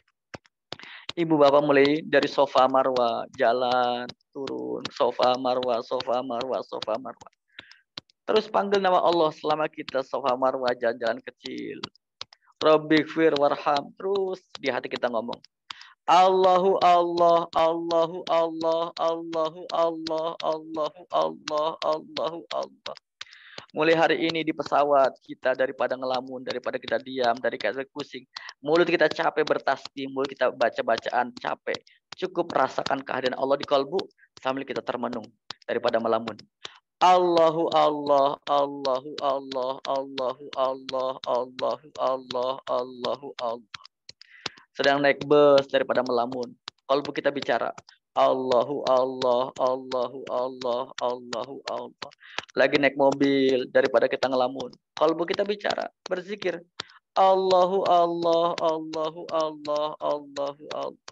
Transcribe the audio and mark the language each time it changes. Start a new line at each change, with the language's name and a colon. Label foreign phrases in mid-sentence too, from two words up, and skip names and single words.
Indonesian: Ibu bapak mulai dari sofa marwah, jalan, turun, sofa marwah, sofa marwah, sofa marwah. Terus panggil nama Allah selama kita sofa marwah, jalan-jalan kecil.
Arabic: رب اغفر وارحم.
Indonesian: Terus di hati kita ngomong.
Arabic: الله الله، الله الله، الله الله، الله الله، الله الله.
Indonesian: Mulai hari ini di pesawat kita daripada ngelamun, daripada kita diam, daripada pusing, mulut kita capek bertasbih, mulut kita baca-bacaan capek. Cukup rasakan kehadiran Allah di kalbu sambil kita termenung daripada melamun.
Arabic: الله الله، الله الله، الله الله، الله الله، الله الله.
Indonesian: Sedang naik bus daripada melamun, kalbu kita bicara.
Arabic: الله الله، الله الله، الله الله.
Indonesian: Lagi naik mobil daripada kita ngelamun, kalbu kita bicara, berzikir.
Arabic: الله الله، الله الله، الله الله.